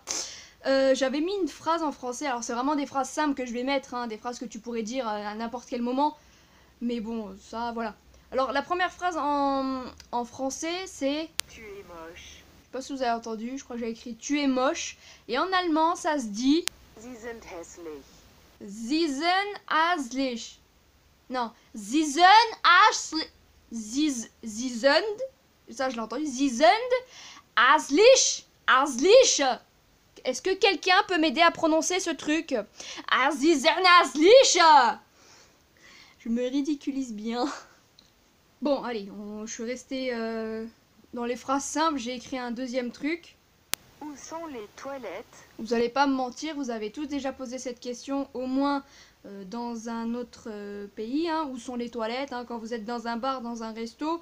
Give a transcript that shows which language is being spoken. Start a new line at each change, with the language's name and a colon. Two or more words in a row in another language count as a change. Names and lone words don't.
French: J'avais mis une phrase en français, alors c'est vraiment des phrases simples que je vais mettre, hein, des phrases que tu pourrais dire à n'importe quel moment. Mais bon, ça, voilà. Alors, la première phrase en français, c'est... Tu es moche. Je sais pas si vous avez entendu, je crois que j'ai écrit « Tu es moche ». Et en allemand, ça se dit...
German: Sie sind hässlich. Sie sind hässlich. Non, Sie sind hässlich. Sie sind...
French: Ça, je l'ai entendu.
German: Sie sind hässlich. Hässlich.
French: Est-ce que quelqu'un peut m'aider à prononcer ce truc?
German: Sie sind hässlich.
French: Je me ridiculise bien. Bon, allez, je suis restée dans les phrases simples, j'ai écrit un deuxième truc. Où sont les toilettes? Vous allez pas me mentir, vous avez tous déjà posé cette question, au moins dans un autre pays, hein, où sont les toilettes, hein, quand vous êtes dans un bar, dans un resto.